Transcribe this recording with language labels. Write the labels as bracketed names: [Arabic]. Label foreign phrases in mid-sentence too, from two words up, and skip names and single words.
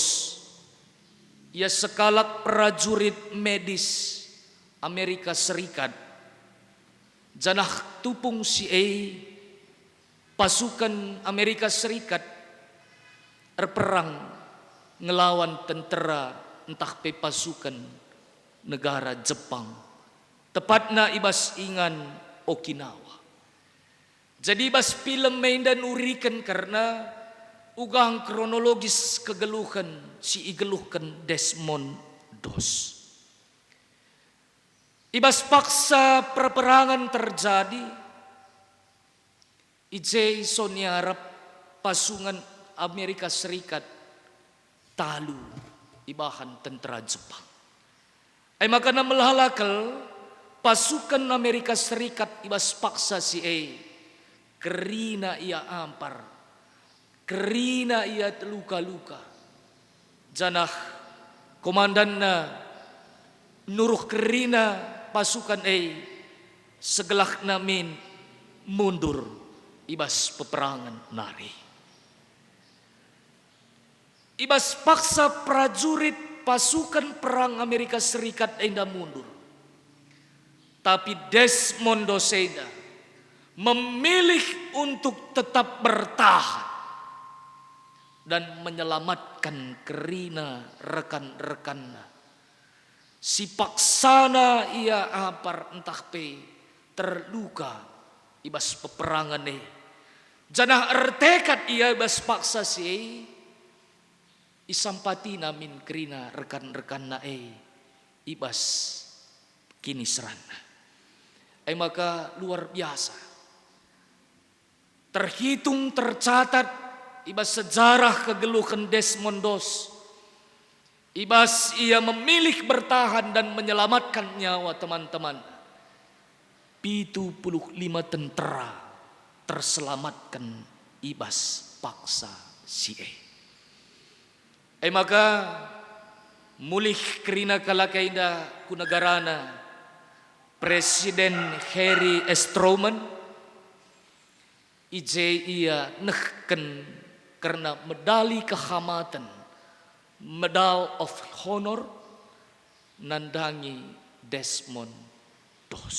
[Batak Karo] Ia sekalak prajurit medis Amerika Serikat. Janah tupung si pasukan Amerika Serikat berperang ngelawan tentera entah pe pasukan negara Jepang. Tepatna ibas ingan Okinawa. Jadi ibas film main dan urikan karena ugang kronologis kegeluhan si igeluhkan Desmond Doss. Ibas paksa perperangan terjadi. Ijai soniarap pasungan Amerika Serikat talu ibahan tentera Jepang. Maka na melhalakal pasukan Amerika Serikat ibas paksa si kerina ia ampar. Kerina ia luka-luka. Janah komandanna nuruh kerina pasukan segelah namin mundur ibas peperangan nari. Ibas paksa prajurit pasukan perang Amerika Serikat enda mundur. [Indonesian] Tapi Desmond Doss memilih untuk tetap bertahan dan menyelamatkan kerina rekan-rekannya. [Batak Karo] Si paksana ia apar entah pe terluka ibas peperangan janah ertekad ia ibas paksa si isampati namin kerina rekan-rekanna ibas kini serana. Maka luar biasa. [Indonesian] Terhitung tercatat [Batak Karo] ibas sejarah kegeluhan Desmond Doss. Ibas ia [Indonesian] memilih bertahan dan menyelamatkan nyawa teman-teman. [Batak Karo] 75 [Indonesian] tentara terselamatkan [Batak Karo] ibas paksa si maka mulih kerina kalakainda kunagarana Presiden Harry S. Truman ia nehken karena medali kehormatan, Medal of Honor nandangi Desmond Doss.